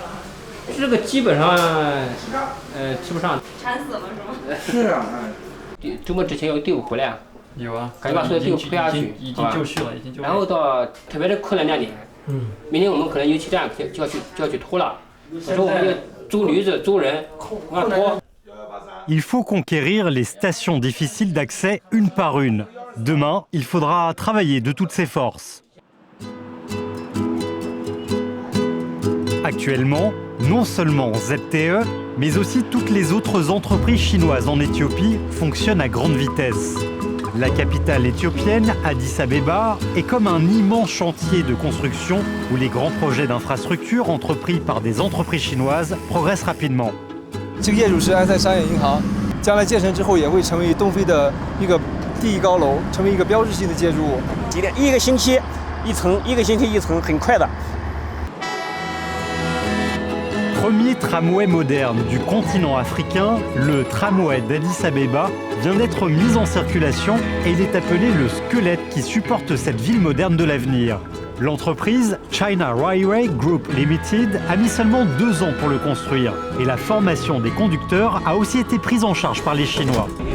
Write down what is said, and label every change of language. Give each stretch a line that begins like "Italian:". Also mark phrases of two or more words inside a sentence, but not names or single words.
Chinese: 这个基本上，吃不上。馋死了是吗？是啊。周末之前有队伍回来。有啊，赶紧把所有队伍推下去，已经就绪了，已经就绪了。然后到特别是困难那点，明天我们可能油气站就要去拖了，所以我们要租驴子、租人，往上拖。
French: Il faut conquérir les stations difficiles d'accès une par une. Demain, il faudra travailler de toutes ses forces. Actuellement, non seulement ZTE, mais aussi toutes les autres entreprises chinoises en Éthiopie fonctionnent à grande vitesse. La capitale éthiopienne, Addis Abeba, est comme un immense chantier de construction où les grands projets d'infrastructure entrepris par des entreprises chinoises progressent rapidement.
Chinese: 这个业主是安塞商业银行，将来建成之后也会成为东非的一个第一高楼，成为一个标志性的建筑物。一个星期一层，很快的。
French: Premier tramway moderne du continent africain, le tramway d'Addis Abeba vient d'être mis en circulation et il est appelé le squelette qui supporte cette ville moderne de l'avenir. L'entreprise China Railway Group Limited a mis seulement 2 ans pour le construire et la formation des conducteurs a aussi été prise en charge par les Chinois.